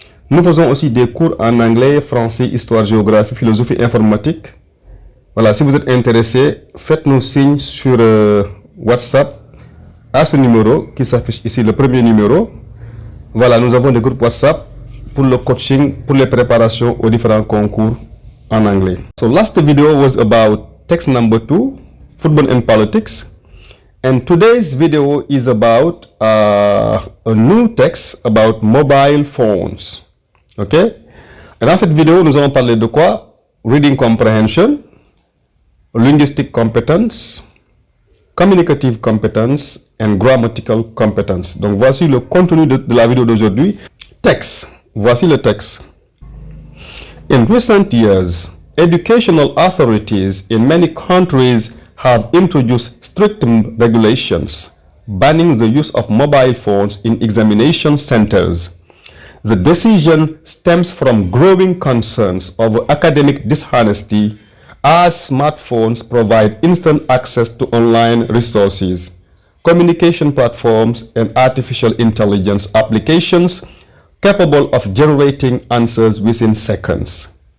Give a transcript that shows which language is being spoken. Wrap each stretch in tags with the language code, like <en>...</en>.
<fr>Nous faisons aussi des cours en anglais, français, histoire, géographie, philosophie, informatique. Voilà, si vous êtes intéressé, faites-nous signe sur WhatsApp à ce numéro qui s'affiche ici, le premier numéro. Voilà, nous avons des groupes WhatsApp pour le coaching, pour les préparations aux différents concours en anglais.</fr> <en>So last video was about text number 2, football and politics. And today's video is about a new text about mobile phones. Ok?</en> <fr>Et dans cette vidéo, nous allons parler de quoi?</fr> <en>Reading Comprehension, Linguistic Competence, Communicative Competence and Grammatical Competence.</en> <fr>Donc voici le contenu de la vidéo d'aujourd'hui. Texte. Voici le texte.</fr> <en>In recent years, educational authorities in many countries have introduced strict regulations banning the use of mobile phones in examination centers. The decision stems from growing concerns over academic dishonesty as smartphones provide instant access to online resources, communication platforms, and artificial intelligence applications capable of generating answers within seconds.</en>